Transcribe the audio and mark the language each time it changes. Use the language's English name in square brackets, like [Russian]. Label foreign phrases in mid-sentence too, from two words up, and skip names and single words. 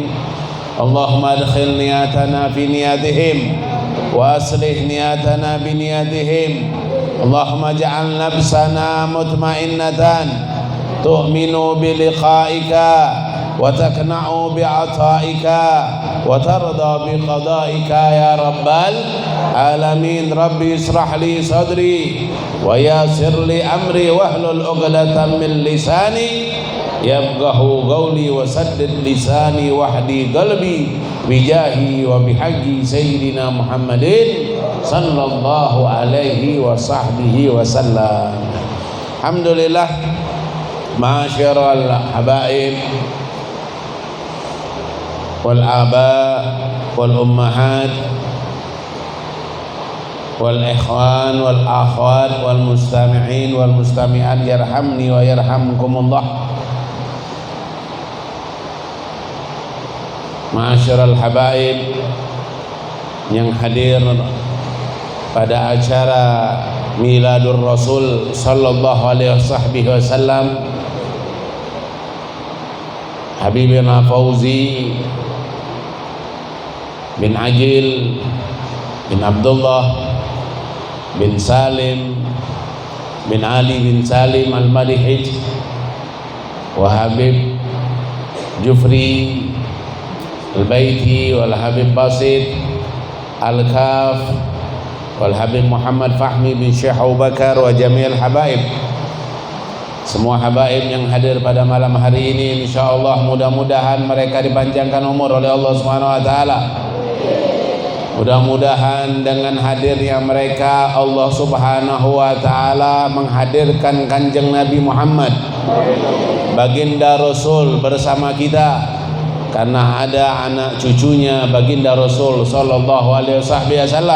[Arabic] اللهم أدخل نيتنا في نيتهم وأصلح نيتنا بنيتهم. اللهم اجعل نفسنا مطمئنة تؤمن بلقائك وتقنع بعطائك وترضى بقضائك يا رب العالمين. رب اشرح لي صدري ويسر لي أمري واحلل عقدة من لساني يفقهوا قولي وسدد لساني واهد قلبي بجاه وبحق سيدنا محمد صلى الله عليه وصحبه وسلم. Alhamdulillah, معاشر الحبائب والآباء والأمهات والإخوان والأخوات والمستمعين والمستمعات يرحمني ويرحمكم الله. معاشر الحبائب [Indonesian] yang hadir pada acara Miladur Rasul [Arabic] صلى الله عليه وسلم, [Indonesian] Habibina Fauzi bin Agil bin Abdullah bin Salim bin Ali bin Salim Al-Malihij wa Habib Jufri Al-Baiti wal Habib Basit Al-Kaf wal Habib Muhammad Fahmi bin Syekh Abu Bakar [Arabic] وجميع الحبائب. [Indonesian] Semua habaib yang hadir pada malam hari ini, insyaallah mudah-mudahan mereka dipanjangkan umur oleh Allah [Arabic] سبحانه وتعالى. [Indonesian] Mudah-mudahan dengan hadirnya mereka Allah [Arabic] سبحانه وتعالى [Indonesian] menghadirkan Kanjeng Nabi Muhammad baginda Rasul bersama kita, karena ada anak cucunya baginda Rasul [Arabic] صلى الله عليه وسلم.